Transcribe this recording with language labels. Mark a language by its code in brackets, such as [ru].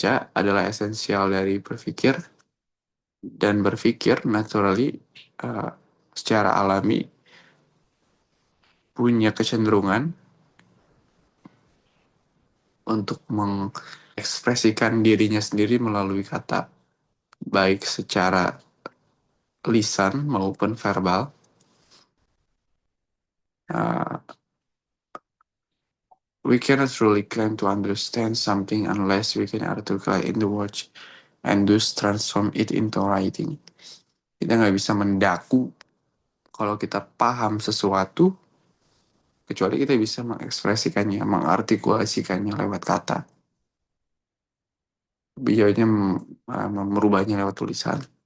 [id] adalah esensial dari berpikir, dan berpikir naturally secara alami punya kecenderungan untuk mengekspresikan dirinya sendiri melalui kata, baik secara lisan maupun verbal. [en] We cannot truly claim to understand something unless we can articulate in the words and thus transform it into writing. [id] Kita nggak bisa mendaku kalau kita paham sesuatu, kecuali kita bisa mengekspresikannya, mengartikulasikannya lewat kata. Beliaunya merubahnya lewat tulisan.